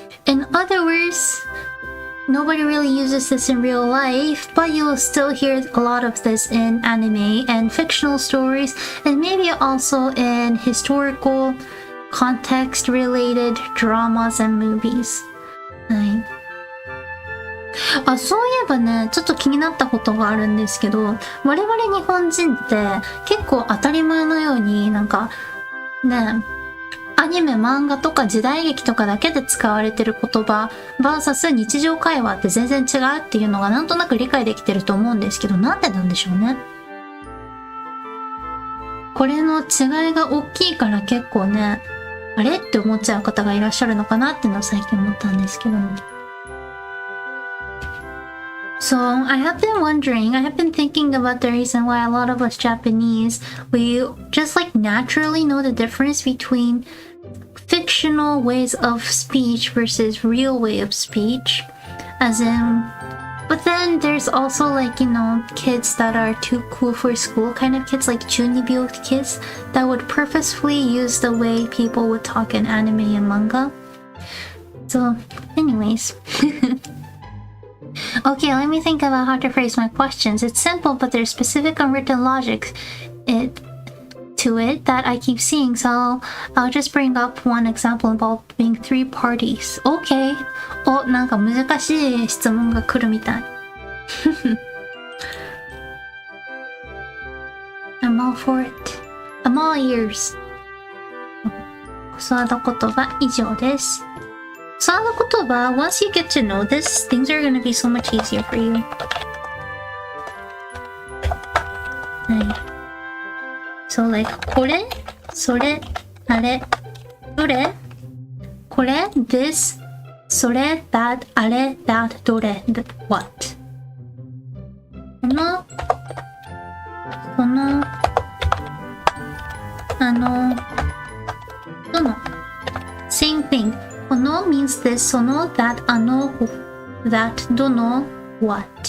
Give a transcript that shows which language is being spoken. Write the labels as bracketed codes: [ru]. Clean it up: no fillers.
[en] In other words, nobody really uses this in real life, but you'll still hear a lot of this in anime and fictional stories, and maybe also in historical context related dramas and movies. [ja] はい。あ、そういえばね、ちょっと気になったことがあるんですけど、我々日本人って結構当たり前のようになんか、ね、アニメ、漫画とか時代劇とかだけで使われてる言葉 vs 日常会話って全然違うっていうのがなんとなく理解できてると思うんですけど、なんでなんでしょうね。これの違いが大きいから結構ね、あれって思っちゃう方がいらっしゃるのかなっていうのを最近思ったんですけども。 [en] So, I have been wondering, I have been thinking about the reason why a lot of us Japanese, we just like naturally know the difference between fictional ways of speech versus real way of speech. As in, but then there's also like, you know, kids that are too cool for school kind of kids, like chunibyo kids, that would purposefully use the way people would talk in anime and manga. So, anyways. Okay, let me think about how to phrase my questions. It's simple, but there's specific unwritten logic to it that I keep seeing, so I'll just bring up one example involving 3 parties. Okay. [ja] お、なんか難しい質問が来るみたい。 [en] I'm all for it. I'm all ears. [ja] 教わった言葉以上です。教わった言葉、 [en] once you get to know this, things are gonna be so much easier for you. [ja] はい。 So like, これ、それ、あれ、どれ、これ、this, それ、that, あれ、that, どれ、what. この、この、どの、 [en] same thing. この means this, その that, that, どの what.